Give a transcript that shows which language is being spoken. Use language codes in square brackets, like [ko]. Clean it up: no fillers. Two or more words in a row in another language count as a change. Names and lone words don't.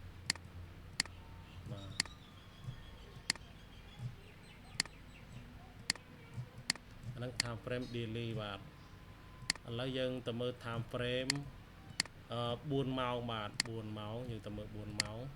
[km] អាហ្នឹង [en] time frame [km] daily បាទឥឡូវយើងទៅមើល [en] time frame [km] 4ម៉ោងបាទ4ម៉ោងយើងទៅមើល4ម៉ោង